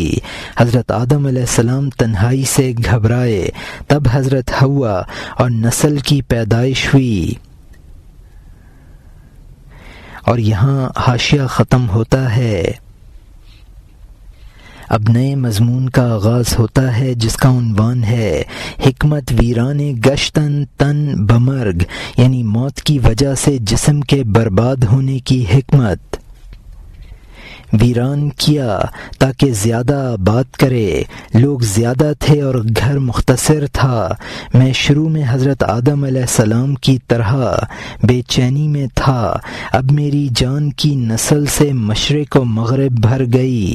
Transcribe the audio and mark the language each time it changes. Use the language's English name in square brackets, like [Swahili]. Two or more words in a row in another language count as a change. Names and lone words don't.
[Urdu] حضرت آدم علیہ السلام تنہائی سے گھبرائے، تب حضرت حوا اور نسل کی پیدائش ہوئی۔ اور یہاں حاشیہ ختم ہوتا ہے۔ اب نئے مضمون کا آغاز ہوتا ہے جس کا عنوان ہے [Persian] حکمت ویران گشتن تن بمرگ، [Urdu] یعنی موت کی وجہ سے جسم کے برباد ہونے کی حکمت۔ ویران کیا تاکہ زیادہ آباد کرے، لوگ زیادہ تھے اور گھر مختصر تھا۔ میں شروع میں حضرت آدم علیہ السلام کی طرح بے چینی میں تھا، اب میری جان کی نسل سے مشرق و مغرب بھر گئی۔